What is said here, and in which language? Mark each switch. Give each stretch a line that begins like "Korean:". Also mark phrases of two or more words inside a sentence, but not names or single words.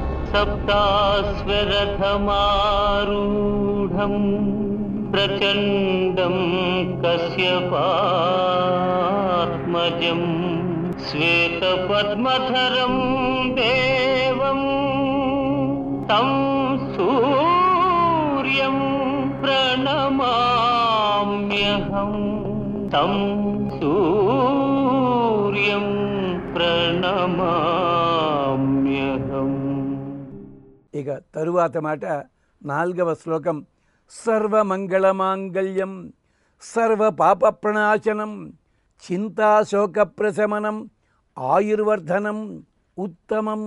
Sanskrit: सप्ताश्वरथमारूढं प्रचण्डं कश्यपात्मजं श्वेतपद्मधरं देवं तं सूर्यं प्रणमाम्यहं तं सूर्यं ప్రణమామ్యహం.
Telugu: ఇక తరువాత మాట 4వ శ్లోకం.
Sanskrit: సర్వమంగళమాంగళ్యం సర్వపాపప్రణాశనం చింతాశోకప్రశమనం ఆయుర్వర్ధనం ఉత్తమం.